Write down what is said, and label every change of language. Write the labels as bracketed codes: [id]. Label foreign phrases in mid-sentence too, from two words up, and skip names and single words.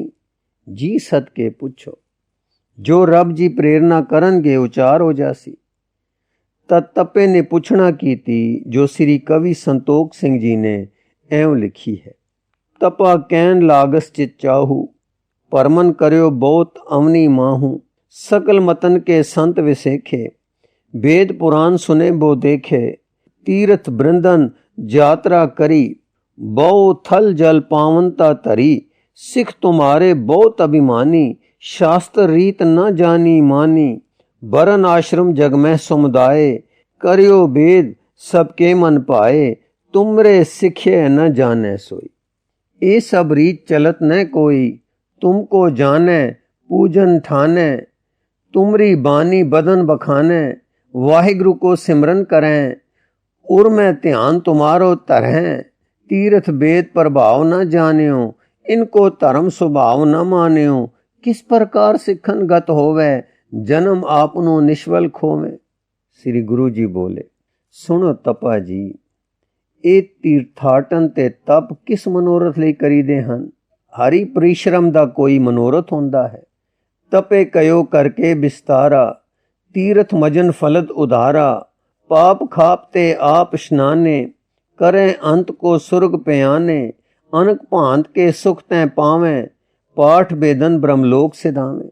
[pa] ਜੀ ਸਦਕੇ ਪੁੱਛੋ, ਜੋ ਰੱਬ ਜੀ ਪ੍ਰੇਰਨਾ ਕਰਨਗੇ ਉਚਾਰ ਹੋ ਜਾਸੀ। ਤਦ ਤਪੇ ਨੇ ਪੁੱਛਣਾ ਕੀਤੀ, ਜੋ ਸ੍ਰੀ ਕਵੀ ਸੰਤੋਖ ਸਿੰਘ ਜੀ ਨੇ ਐਉਂ ਲਿਖੀ ਹੈ। [bra] ਤਪਾ ਕਹਿਣ ਲਾਗਸ ਚਿਤ ਚਾਹੂ, ਪਰਮਨ ਕਰਿਓ ਬਹੁਤ ਅਵਨੀ ਮਾਹੂ। ਸਕਲ ਮਤਨ ਕੇ ਸੰਤ ਵਿਸੇਖੇ, वेद पुराण सुने बो देखे। तीर्थ बृंदन यात्रा करी, बहु थल जल पावनता तरी। सिख तुम्हारे बहुत अभिमानी, शास्त्र रीत न जानी मानी। बरन आश्रम जग में समुदाय, करियो भेद सबके मन पाए। तुमरे सिखे न जाने सोई। ये सब रीत चलत न कोई, तुमको जाने पूजन ठाने। तुमरी बानी बदन बखाने, वाहिगुरु को सिमरन करें, उर में ध्यान तुम्हारो धरें, तीर्थ वेद प्रभाव न जान्यो, इनको धर्म स्वभाव न मान्यो, किस प्रकार सिखन गत होवे, जन्म आपनो निश्वल खोवे। श्री गुरु जी बोले, सुनो तपा जी, [pa] ਇਹ ਤੀਰਥਾਟਨ ਤੇ ਤਪ ਕਿਸ ਮਨੋਰਥ ਲਈ ਕਰੀਦੇ ਹਨ। ਹਰੀ ਪਰਿਸ਼ਰਮ ਦਾ ਕੋਈ ਮਨੋਰਥ ਹੁੰਦਾ ਹੈ। [bra] ਤਪੇ ਕਯੋ ਕਰਕੇ ਬਿਸਤਾਰਾ, ਤੀਰਥ ਮਜਨ ਫਲਦ ਉਧਾਰਾ, ਪਾਪ ਖਾਪ ਤੇ ਆਪ ਇਸ਼ਨਾਨੇ, ਕਰੇ ਅੰਤ ਕੋ ਸੁਰਗ ਪਿਆਨੇ, ਅਨਕ ਭਾਂਤ ਕੇ ਸੁਖ ਤੈ ਪਾਵੇਂ, ਪਾਠ ਬੇਦਨ ਬ੍ਰਹਮਲੋਕ ਸਿਧਾਵੇਂ।